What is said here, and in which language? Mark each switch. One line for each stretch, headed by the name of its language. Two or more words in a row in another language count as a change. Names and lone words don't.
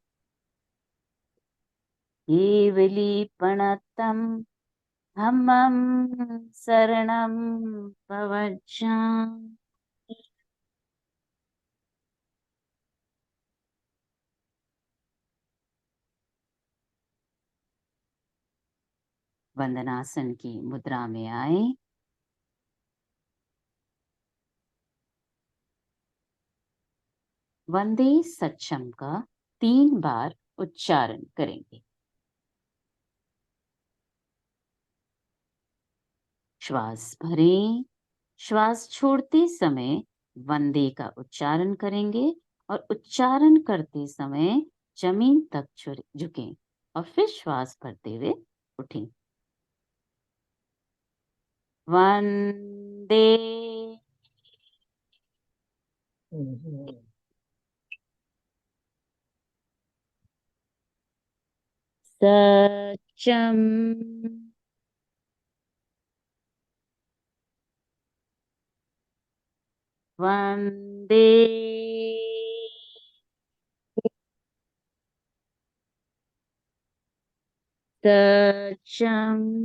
Prakrit languages: केवलीपणतं धम्मं शरणं प्रव्रजामि।
Hindi: वंदनासन की मुद्रा में आए।
Prakrit languages: वंदे सच्चम
Hindi: का 3 बार उच्चारण करेंगे। श्वास भरें। श्वास छोड़ते समय वंदे का उच्चारण करेंगे और उच्चारण करते समय जमीन तक झुकें और फिर श्वास भरते हुए उठें।
Prakrit languages: वंदे सच्चम वंदे सच्चम